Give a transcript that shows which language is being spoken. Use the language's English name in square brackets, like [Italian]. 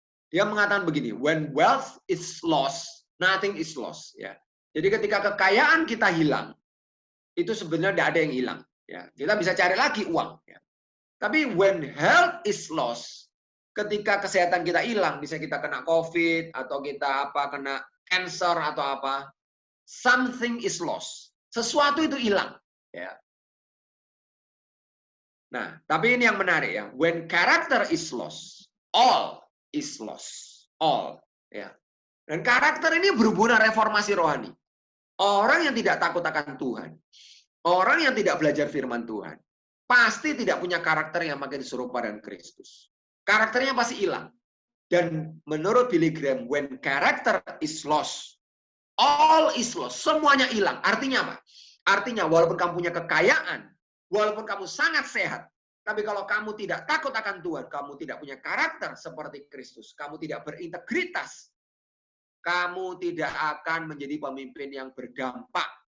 [Indonesian] Dia mengatakan begini, [English] when wealth is lost, nothing is lost. [Indonesian] Ya. Jadi ketika kekayaan kita hilang, itu sebenarnya tidak ada yang hilang. Ya, kita bisa cari lagi uang. Ya. Tapi [English] when health is lost, [Indonesian] ketika kesehatan kita hilang, bisa kita kena COVID atau kita kena cancer atau apa, [English] something is lost. [Indonesian] Sesuatu itu hilang. Ya. Nah, tapi ini yang menarik ya. [English] When character is lost, all is lost. [Indonesian] All. Ya. Dan karakter ini berhubungan reformasi rohani. Orang yang tidak takut akan Tuhan, orang yang tidak belajar firman Tuhan, pasti tidak punya karakter yang makin serupa dengan Kristus. Karakternya pasti hilang. Dan menurut [English] Billy Graham, when character is lost, all is lost. [Indonesian] Semuanya hilang. Artinya apa? Artinya walaupun kamu punya kekayaan, walaupun kamu sangat sehat, tapi kalau kamu tidak takut akan Tuhan, kamu tidak punya karakter seperti Kristus, kamu tidak berintegritas, kamu tidak akan menjadi pemimpin yang berdampak.